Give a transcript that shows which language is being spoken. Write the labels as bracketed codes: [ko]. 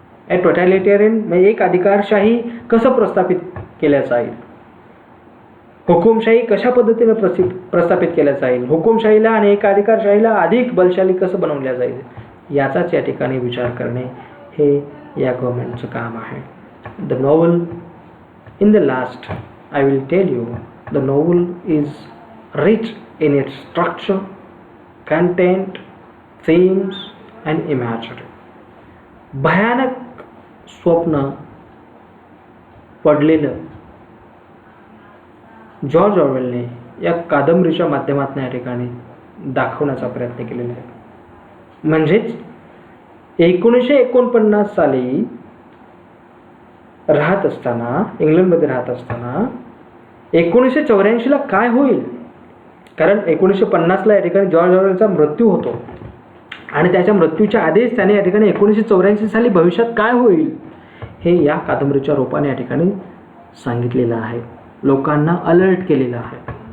[mr] ए टोटॅलिटेरियन म्हणजे एक अधिकारशाही कसं प्रस्थापित केल्या जाईल, हुकुमशाही कशा पद्धतीने प्रस्थापित केल्या जाईल, हुकुमशाहीला आणि एक अधिकारशाहीला अधिक बलशाली कसं बनवल्या जाईल, याचाच या ठिकाणी विचार करणे हे या गव्हर्नमेंटचं काम आहे. [en] The novel, in the last, I will tell you, the novel is rich in its structure, content, themes and imagery. [mr] भयानक स्वप्न पडलेलं जॉर्ज ऑरवेलने या कादंबरीच्या माध्यमातून या ठिकाणी दाखवण्याचा प्रयत्न केलेला आहे. म्हणजेच 1949 साली राहत असताना, इंग्लंडमध्ये राहत असताना 1984ला काय होईल, कारण 1950ला या ठिकाणी जॉर्ज ऑरवेलचा मृत्यू होतो आणि त्याच्या मृत्यूच्या आधीच त्याने या ठिकाणी 1984 साली भविष्यात काय होईल हे या कादंबरीच्या रूपाने या ठिकाणी सांगितलेलं आहे, लोकांना अलर्ट केलेलं आहे.